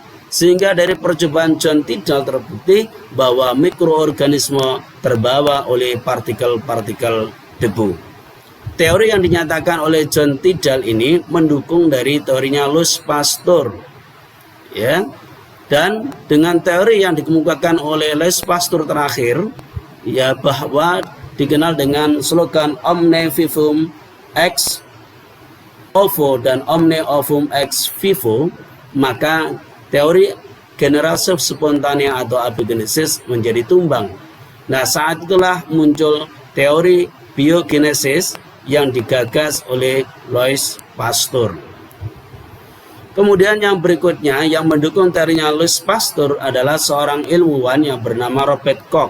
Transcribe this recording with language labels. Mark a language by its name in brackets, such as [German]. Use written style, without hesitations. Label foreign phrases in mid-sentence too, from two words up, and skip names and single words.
[Indonesian] Sehingga dari percobaan John Tyndall terbukti bahwa mikroorganisme terbawa oleh partikel-partikel debu. Teori yang dinyatakan oleh John Tyndall ini mendukung dari teorinya Louis Pasteur, ya. Dan dengan teori yang dikemukakan oleh Louis Pasteur terakhir, ya, bahwa dikenal dengan slogan [Latin] Omne Vivum ex ovo [Indonesian] dan [Latin] Omne Ovum ex vivo, [Indonesian] maka teori generasi spontanea atau abiogenesis menjadi tumbang. Nah, saat itulah muncul teori biogenesis yang digagas oleh Louis Pasteur. Kemudian yang berikutnya yang mendukung teorinya Louis Pasteur adalah seorang ilmuwan yang bernama Robert Koch.